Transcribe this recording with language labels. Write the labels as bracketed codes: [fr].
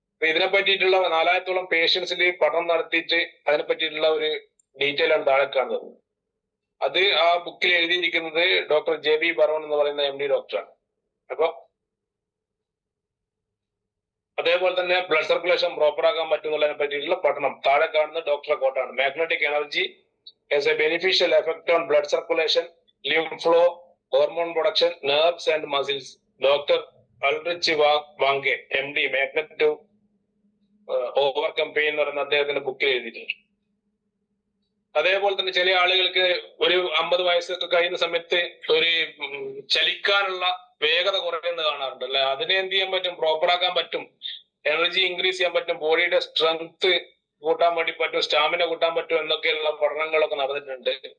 [ml] ഇതിനെ പറ്റിയിട്ടുള്ള 4000-ഓളം പേഷ്യൻസിൽ പഠനം നടത്തിയിട്ട് അതിനെ പറ്റിയിട്ടുള്ള ഒരു ഡീറ്റെയിൽ ആണ് താഴെ കാണുന്നത്. അത് ആ ബുക്കിൽ എഴുതിയിരിക്കുന്നത് ഡോക്ടർ JB ബറോൺ എന്ന് പറയുന്ന MD ഡോക്ടറാണ്. അപ്പൊ അതേപോലെ തന്നെ ബ്ലഡ് സർക്കുലേഷൻ പ്രോപ്പർ ആക്കാൻ പറ്റുന്നതിനെ പറ്റിയിട്ടുള്ള പഠനം താഴെ കാണുന്ന ഡോക്ടറെ കോട്ടാണ്. [en] Magnetic energy has a beneficial effect on blood circulation, lymph flow, hormone production, nerves and muscles. Dr. [ml] Ulrich Wange, MD, Magnet to Overcome Pain എന്ന് പറയുന്ന അദ്ദേഹത്തിന്റെ ബുക്കിൽ എഴുതിയിട്ടുണ്ട്. അതേപോലെ തന്നെ ചില ആളുകൾക്ക് ഒരു 50 വയസ്സൊക്കെ കഴിയുന്ന സമയത്ത് ഒരു ചലിക്കാനുള്ള വേഗത കുറയുന്നത് കാണാറുണ്ട് അല്ലെ. അതിനെ എന്ത് ചെയ്യാൻ പറ്റും, പ്രോപ്പർ ആക്കാൻ പറ്റും, എനർജി ഇൻക്രീസ് ചെയ്യാൻ പറ്റും, ബോഡിയുടെ സ്ട്രെങ്ത് കൂട്ടാൻ വേണ്ടി പറ്റും, സ്റ്റാമിന കൂട്ടാൻ പറ്റും എന്നൊക്കെയുള്ള പഠനങ്ങളൊക്കെ നടന്നിട്ടുണ്ട്.